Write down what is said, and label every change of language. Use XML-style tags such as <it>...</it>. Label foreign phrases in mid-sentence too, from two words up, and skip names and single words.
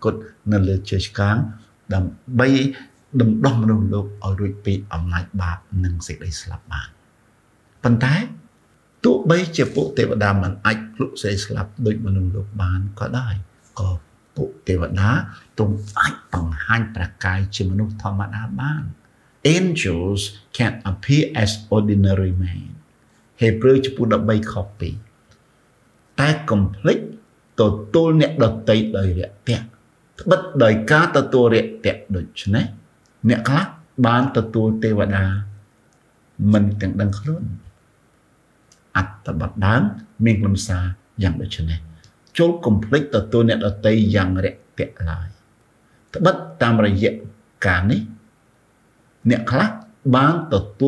<km>ត់នៅលើជើងឆ្កាងដើម្បីដណ្ដោះមនុស្សលោកឲ្យរួចពីអំណាចបាបនិងសេចក្តីស្លាប់បានប៉ុន្តែទោះបីជាពួកទេវតាមិនអាចភ្លុកសេចក្តីស្លាប់ដូចមនុស្សលោកបានក៏ដោយក៏ពួកទេវតាទ្រង់អាចបង្ហាញប្រកាយជាមនុស្សធម្មតាបាន</km> <en>Angels can appear as ordinary men</en> <km>ហេព្រើរចំពោះ13ខ 2តែកុំភ្លេចទទួលអ្នកដទៃដោយរាក់ទាក់ត្បិតដោយការទទួលរាក់ទាក់ដូច្នេះអ្នកខ្លះបានទទួលទេវតាមិនទាំងដឹងខ្លួនអត្តបទដើមមានខ្លឹមសារយ៉ាងដូចនេះចូលកុំភ្លេចទទួលអ្នកដទៃយ៉ាងរាក់ទាក់ឡើយត្បិតតាមរយៈការនេះអ្នកខ្លះបានទទួល</km>